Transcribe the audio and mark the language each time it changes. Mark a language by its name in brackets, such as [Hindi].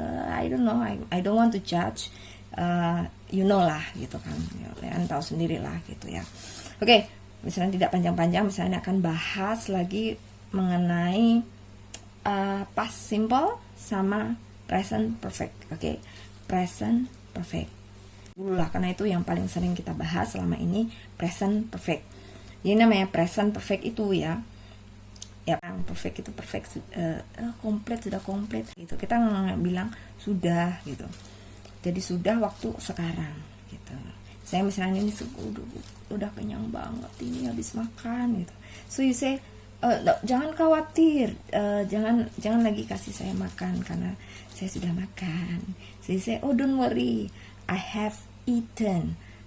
[English] I don't know, I don't want to judge. [Indonesian] You know lah gitu kan, kalian tahu sendiri lah gitu ya. Oke, misalnya tidak panjang-panjang, misalnya akan bahas lagi mengenai past simple sama present perfect. Oke, present perfect dulu lah, karena itu yang paling sering kita bahas selama ini, present perfect. Jadi namanya present perfect itu ya perfect itu perfect, komplit, sudah komplit gitu. Kita bilang sudah gitu. Jadi sudah waktu sekarang gitu. Saya misalnya ini udah kenyang banget, ini habis makan gitu. [English] So you say, [Indonesian] jangan khawatir, jangan lagi kasih saya makan karena saya sudah makan. [English] So you say, oh don't worry, I have eaten.